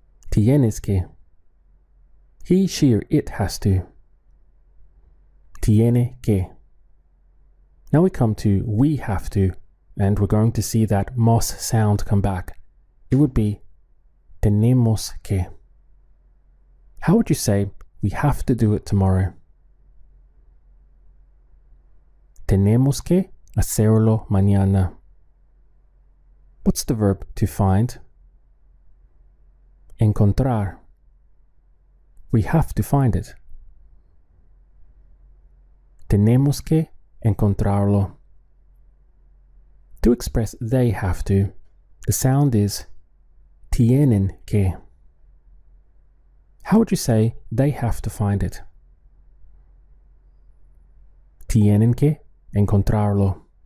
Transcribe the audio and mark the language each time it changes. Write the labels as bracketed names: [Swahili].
[Spanish] Tienes que. [English] He, she, or it has to. [Spanish] Tiene que. [English] Now we come to we have to, and we're going to see that mos sound come back. It would be tenemos que. How would you say we have to do it tomorrow? [Spanish] Tenemos que hacerlo mañana. [English] What's the verb to find? Encontrar. We have to find it. [Spanish] Tenemos que encontrarlo. [English] To express they have to, the sound is tienen que. How would you say they have to find it? [Spanish] Tienen que encontrarlo.